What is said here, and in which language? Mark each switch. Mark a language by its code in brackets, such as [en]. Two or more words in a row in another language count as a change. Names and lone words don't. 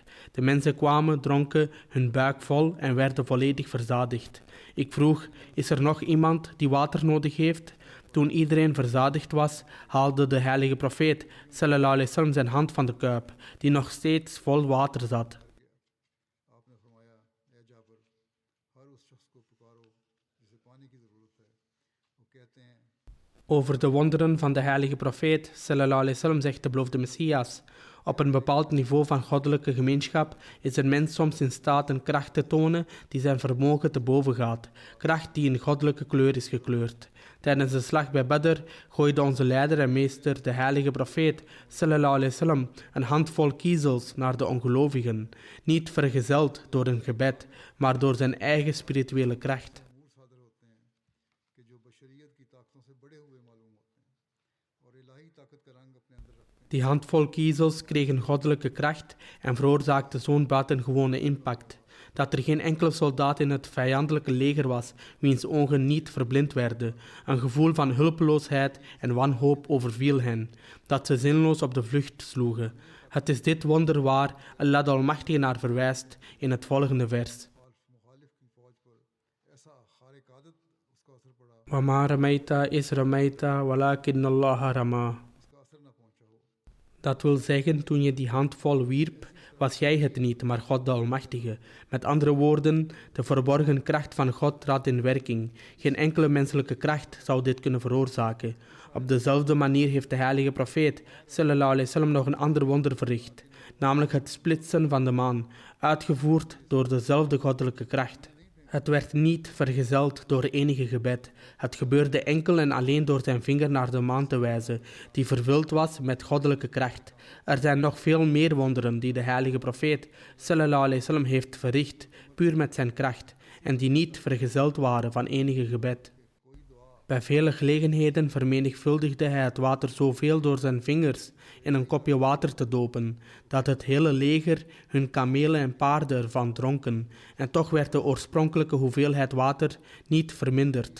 [nl] De mensen kwamen, dronken hun buik vol en werden volledig verzadigd. Ik vroeg, is er nog iemand die water nodig heeft? Toen iedereen verzadigd was, haalde de heilige profeet [ar] صلى الله عليه وسلم [nl] zijn hand van de kuip, die nog steeds vol water zat. [ur] آپ نے فرمایا، اے جابر، ہر اس شخص کو پکارو جسے پانی کی ضرورت ہے. وہ کہتے ہیں, [nl] Over de wonderen van de heilige profeet sallallahu alaihi wasallam zegt de beloofde Messias. Op een bepaald niveau van goddelijke gemeenschap is een mens soms in staat een kracht te tonen die zijn vermogen te boven gaat. Kracht die in goddelijke kleur is gekleurd. Tijdens de slag bij Badr gooide onze leider en meester, de heilige profeet [ar] صلى الله عليه وسلم, [nl] een handvol kiezels naar de ongelovigen. Niet vergezeld door een gebed, maar door zijn eigen spirituele kracht. [ur] امور صادر ہوتے ہیں کہ جو بشریت کی طاقتوں سے بڑے ہوئے معلوم ہوتے ہیں اور الٰہی طاقت کا رنگ اپنے اندر رکھتے ہیں. [nl] Die handvol kiezels kregen goddelijke kracht en veroorzaakten zo'n buitengewone impact, dat er geen enkele soldaat in het vijandelijke leger was wiens ogen niet verblind werden. Een gevoel van hulpeloosheid en wanhoop overviel hen, dat ze zinloos op de vlucht sloegen. Het is dit wonder waar Allah de Almachtige naar verwijst in het volgende vers. [ur] مخالف کی فوج پر ایسا خارق عادت اس کا اثر پڑا, [ar] وَمَا رَمَيْتَ إِذْ رَمَيْتَ وَلَكِنَّ اللَّهَ رَمَى. [ur] اس کا اثر نہ پہنچا ہو. [nl] Dat wil zeggen, toen je die handvol wierp, was jij het niet, maar God de Almachtige. Met andere woorden, de verborgen kracht van God trad in werking. Geen enkele menselijke kracht zou dit kunnen veroorzaken. Op dezelfde manier heeft de heilige profeet [ar] صلى الله عليه وسلم [nl] nog een ander wonder verricht, namelijk het splitsen van de maan, uitgevoerd door dezelfde goddelijke kracht. Het werd niet vergezeld door enige gebed. Het gebeurde enkel en alleen door zijn vinger naar de maan te wijzen, die vervuld was met goddelijke kracht. Er zijn nog veel meer wonderen die de heilige profeet [ar] صلى الله عليه وسلم [nl] heeft verricht, puur met zijn kracht, en die niet vergezeld waren van enige gebed. Bij vele gelegenheden vermenigvuldigde hij het water zoveel door zijn vingers in een kopje water te dopen, dat het hele leger, hun kamelen en paarden ervan dronken, en toch werd de oorspronkelijke hoeveelheid water niet verminderd.